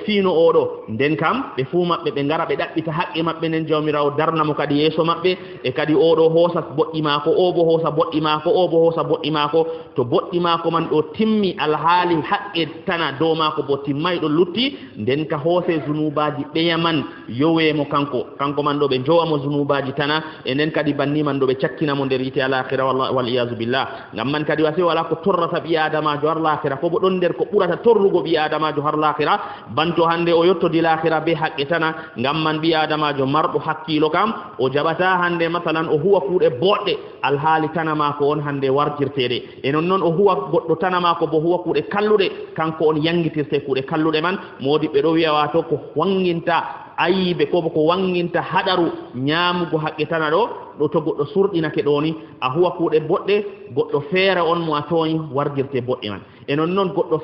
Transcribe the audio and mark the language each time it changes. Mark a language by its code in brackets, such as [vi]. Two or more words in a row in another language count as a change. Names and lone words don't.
[ff] fiino odo nden kam be fu mabbe be ngara be dabbita haqqe mabbe nen jawmirawo darna mo kadi yeso mabbe e kadi odo hosa boddi mako o bo hosa boddi mako o bo hosa boddi mako to boddi mako man do timmi alhaali haqqe tana do mako bo timmay do lutti nden ka hose zunubaji be yaman yowe mo kanko man do be jowa mo zunubaji tana e nen kadi banni man do be cakkina mo der yite al-akhirah [ar] والله وال العياذ بالله [ff] ngam man kadi wasi wala ko torrata bi adama jo har l'akhirah ko bo don der ko burata torrugo bi adama jo har l'akhirah banto hande o yotto di l'akhirah be haqqe tana ngam man bi adama jo mardo hakkilo kam o jabata hande masalan o huwa kuude bodde alhaali tana mako on hande warjirtede e non o huwa goddo tana mako bo huwa kuude kallude kanko on yangitirte kuude kallude man modi be do wi'a wato ko wanginta ayibe ko wanginta hadaru nyaamugo haqqe tana do to goddo surdinake doni a huwa kuude bodde goddo feere on mo atoyi warjirte bodde man e non goddo